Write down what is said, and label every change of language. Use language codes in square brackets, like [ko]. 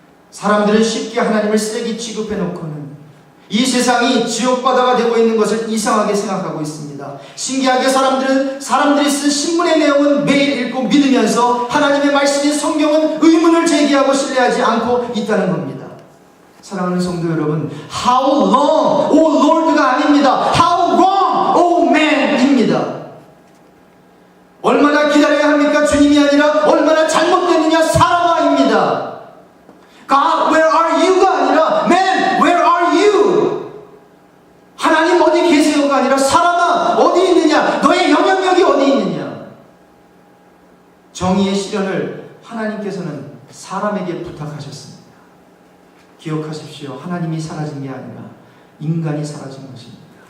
[ko] 사람들은 쉽게 하나님을 쓰레기 취급해놓고는 이 세상이 지옥바다가 되고 있는 것을 이상하게 생각하고 있습니다. 신기하게 사람들이 쓴 신문의 내용은 매일 읽고 믿으면서 하나님의 말씀인 성경은 의문을 제기하고 신뢰하지 않고 있다는 겁니다. 사랑하는 성도 여러분, [en] How long, O Lord [ko] 가 아닙니다. [en] How long, O man입니다. [ko] 얼마나 기다려야 합니까? 주님이 아니라 얼마나 잘못됐느냐? 사람아입니다. [en] God, where are you가 [ko] 아니라 [en] Man, where are you? [ko] 하나님 어디 계세요가 아니라 사람아 어디 있느냐? 너의 영향력이 어디 있느냐? 정의의 실현을 하나님께서는 사람에게 부탁하셨습니다. 기억하십시오. 하나님이 사라진 게 아니라 인간이 사라진 것입니다.